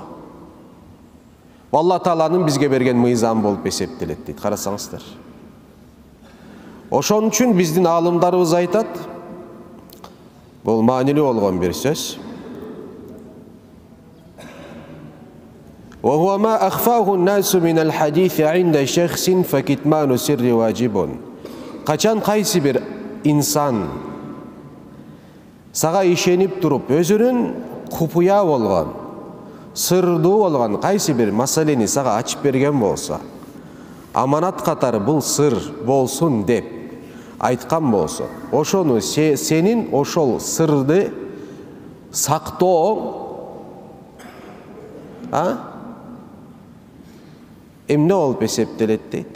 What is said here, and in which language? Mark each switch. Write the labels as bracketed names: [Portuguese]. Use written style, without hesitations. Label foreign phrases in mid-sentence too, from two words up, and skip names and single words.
[Kyrgyz] Аллах Тааланын бизге берген мыйзам болуп эсептелет дейт. Карасаңыздар. Ошон үчүн биздин аалымдарыбыз айтат. Бул маанилүү болгон бир сөз. [Arabic] وهو ما أخفاه الناس من الحديث عند شخص فكتمان سر واجب. [Kyrgyz] Качан кайсы бир инсан сага ишенип туруп өзүнүн купуя болгон, сырдуу болгон кайсы бир маселени сага ачып берген болсо, аманат катары бул сыр болсун деп айткан болсо, ошону сенин ошол сырды сактооң эмне болуп эсептелет дейт?